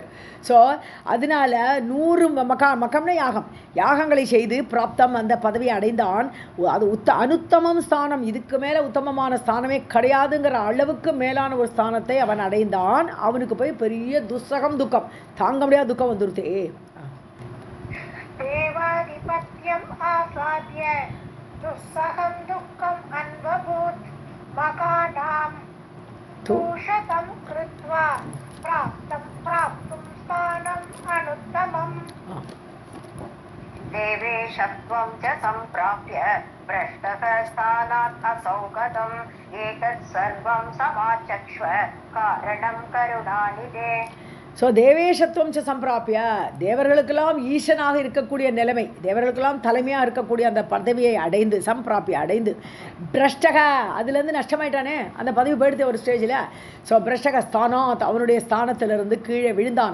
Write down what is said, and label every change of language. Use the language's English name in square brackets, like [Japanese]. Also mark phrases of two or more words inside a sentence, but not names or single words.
[Tamil] ஸோ அதனால 100 மக்கம்னா யாகம், யாகங்களை செய்து பிராப்தம் அந்த பதவியை அடைந்தான். அது [Sanskrit] अनुत्तमम् स्थानम्, [Tamil] இதுக்கு மேலே உத்தமமான ஸ்தானமே கிடையாதுங்கிற அளவுக்கு மேலான ஒரு ஸ்தானத்தை அவன் அடைந்தான். அவனுக்கு போய் பெரிய துஸ்ஸகம் துக்கம், தாங்க முடியாத துக்கம் வந்துருத்தே. [Sanskrit] देवाधिपत्यम् आसाद्य दुस्सहं दुःखम् अन्वभूत् मगानां दूषतं कृत्वा प्राप्तुं स्थानम् अनुत्तमम्. देवेशत्वं च सम्प्राप्य भ्रष्टः स्थानात् असौ गतम् एतत् सर्वं समाचक्ष्व कारणं करुणानिधे. [Tamil] ஸோ [Sanskrit] देवेशत्वं सम्प्राप्य, [Tamil] தேவர்களுக்கெல்லாம் ஈசனாக இருக்கக்கூடிய நிலைமை, தேவர்களுக்கெல்லாம் தலைமையாக இருக்கக்கூடிய அந்த பதவியை அடைந்து, சம்பிராப்பிய அடைந்து, பிரஷ்டக அதுலேருந்து நஷ்டமாயிட்டானே, அந்த பதவி போயிடுது ஒரு ஸ்டேஜில். ஸோ [Sanskrit] भ्रष्टः स्थानात्, [Tamil] அவனுடைய ஸ்தானத்திலிருந்து கீழே விழுந்தான்.